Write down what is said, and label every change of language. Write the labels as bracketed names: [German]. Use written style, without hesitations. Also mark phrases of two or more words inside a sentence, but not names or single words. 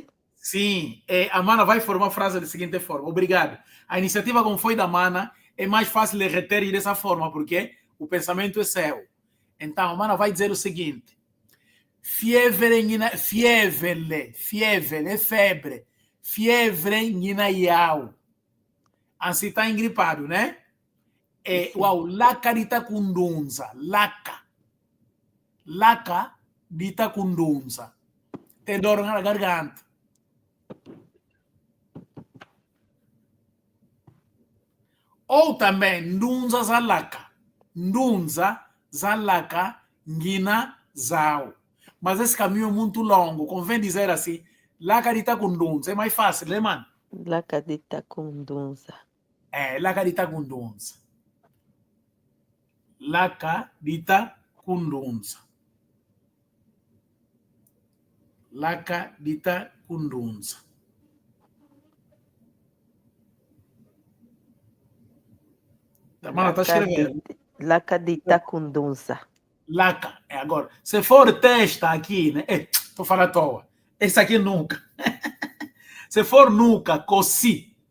[Portuguese] Sim, a mana vai formar a frase da seguinte forma. Obrigado. A iniciativa, como foi da mana, é mais fácil de reter dessa forma, porque o pensamento é seu. Então, a mana vai dizer o seguinte. Fiebre é febre. [Kongo] Fiebre nina yau. [Portuguese] Assim está engripado, né? [Kongo] Uau, laca dita kundunza. Laca dita kundunza. [Portuguese] Tem dor na garganta. Ou também, [Kongo] ndunza zalaka. Ndunza zalaka ngina zau. [Portuguese] Mas esse caminho é muito longo. Convém dizer assim, [Kongo] laca dita kundunza. [Portuguese] É mais fácil, né, mano? [Kongo] Laca dita kundunza. Laca dita kundunza. Laca dita kundunza. Laca dita kundunza. [Portuguese] A mana está escrevendo. [Kongo] Laca dita kundunza. Laca. [Portuguese] Agora, se for testa aqui, né? Estou falando à toa. Esse aqui nunca. Se for nuca, cossi.